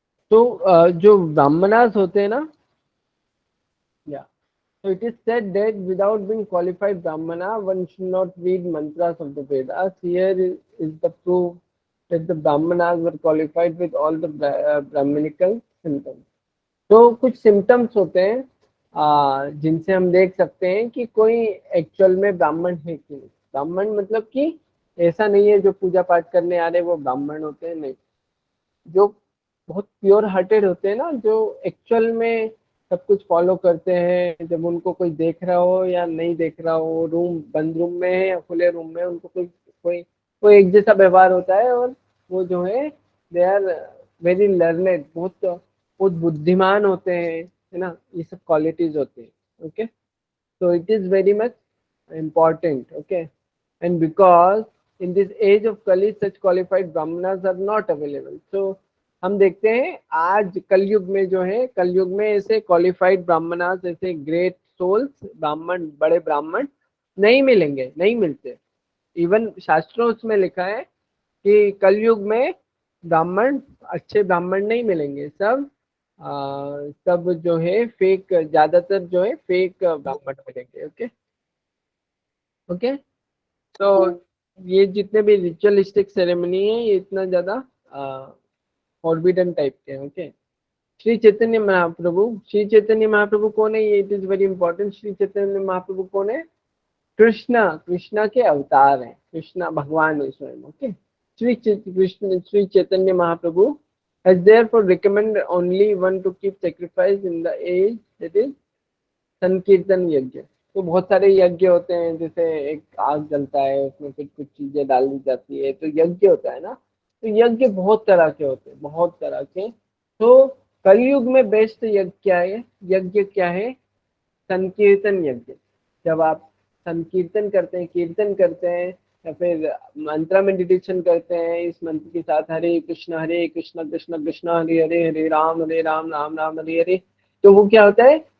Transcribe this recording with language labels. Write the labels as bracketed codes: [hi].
[hi] तो जो ब्राह्मणास होते हैं ना, या [en] so it is said that without being qualified brahmana one should not read mantras of the Vedas. Here is the proof that the brahmanas were qualified with all the brahmanical symptoms. [hi] तो कुछ symptoms होते हैं जिनसे हम देख सकते हैं कि कोई एक्चुअल में ब्राह्मण है कि नहीं। ब्राह्मण मतलब कि ऐसा नहीं है जो पूजा पाठ करने आ रहे वो ब्राह्मण होते हैं, नहीं, जो बहुत प्योर हार्टेड होते हैं ना, जो एक्चुअल में सब कुछ फॉलो करते हैं, जब उनको कोई देख रहा हो या नहीं देख रहा हो, रूम बंद रूम में है या खुले रूम में, उनको कोई कोई कोई एक जैसा व्यवहार होता है, और वो जो है [en] they are very learned, [hi] बहुत बहुत बुद्धिमान होते हैं, है ना, ये सब क्वालिटीज होते हैं। [en] Okay, so it is very much important. Okay, and because in this age of Kali such qualified brahmanas are not available, so [hi] हम देखते हैं आज कलयुग में जो है, कलयुग में ऐसे क्वालिफाइड ब्राह्मणास, ऐसे ग्रेट सोल्स, ब्राह्मण, बड़े ब्राह्मण नहीं मिलेंगे, नहीं मिलते। इवन शास्त्रों में लिखा है कि कलयुग में ब्राह्मण, अच्छे ब्राह्मण नहीं मिलेंगे, सब सब जो है फेक, ज्यादातर जो है फेक ब्राह्मण मिलेंगे। ओके ओके, तो ये जितने भी रिचुअलिस्टिक सेरेमनी है ये इतना ज्यादा फॉरबिडन टाइप के हैं। ओके, श्री चैतन्य महाप्रभु कौन है? ये [en] It is very important. [hi] Shri Chaitanya Mahaprabhu कौन है? कृष्णा के अवतार हैं, कृष्णा भगवान है स्वयं। [en] Okay, Shri Chaitanya Mahaprabhu has therefore recommended only one to keep sacrifice in the age, that is sankirtan yajna. [hi] तो बहुत सारे यज्ञ होते हैं, जैसे एक आग जलता है उसमें फिर कुछ चीजें डाली जाती है, तो यज्ञ होता है ना। तो यज्ञ बहुत तरह के होते हैं, बहुत तरह के। तो कलयुग में बेस्ट यज्ञ क्या है? यज्ञ क्या है? संकीर्तन यज्ञ। जब आप संकीर्तन करते हैं, कीर्तन करते हैं या फिर मंत्र मेडिटेशन करते हैं इस मंत्र के साथ, हरे कृष्ण कृष्ण कृष्ण हरे हरे, हरे राम राम राम हरे हरे, तो वो क्या होता है?